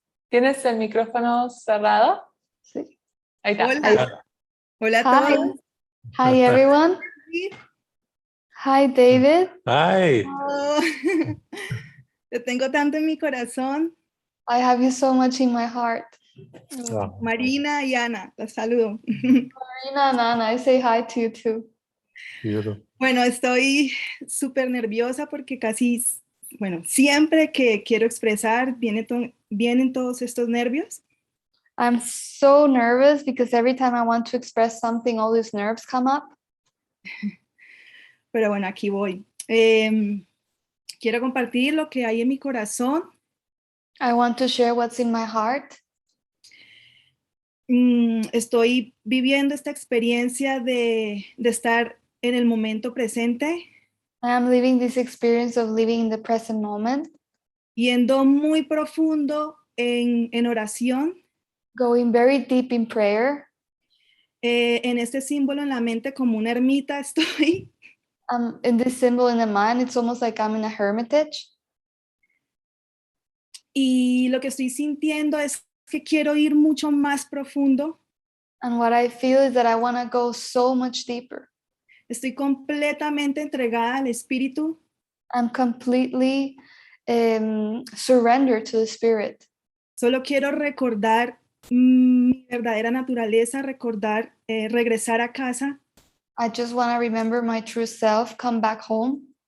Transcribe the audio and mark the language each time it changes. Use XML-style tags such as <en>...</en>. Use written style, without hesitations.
<es>¿Tienes el micrófono cerrado? Sí. Ahí está. Hola. Hola a</es> <en>Hi.</en> <es>todos.</es> <en>Hi, everyone. Hi, David. Hi.</en> <es>Oh, te tengo tanto en mi corazón.</es> <en>I have you so much in my heart. Oh.</en> <es>Marina y Ana, los saludo.</es> <en>Marina and Ana, I say hi to you too. Beautiful.</en> <es>Bueno, estoy súper nerviosa porque siempre que quiero expresar vienen todos estos nervios.</es> <en>I'm so nervous because every time I want to express something, all these nerves come up.</en> <es>Pero bueno, aquí voy. Quiero compartir lo que hay en mi corazón.</es> <en>I want to share what's in my heart.</en> <es>Estoy viviendo esta experiencia de estar en el momento presente.</es> <en>I am living this experience of living in the present moment.</en> <es>Yendo muy profundo en oración.</es> <en>Going very deep in prayer.</en> <es>En este símbolo en la mente como una ermita estoy.</es> <en>In this symbol in the mind, it's almost like I'm in a hermitage.</en> <es>Y lo que estoy sintiendo es que quiero ir mucho más profundo.</es> <en>And what I feel is that I want to go so much deeper.</en> <es>Estoy completamente entregada al Espíritu.</es> <en>I'm completely surrendered to the Spirit.</en> <es>Solo quiero recordar mi verdadera naturaleza, regresar a casa.</es> <en>I just want to remember my true self, come back home.</en>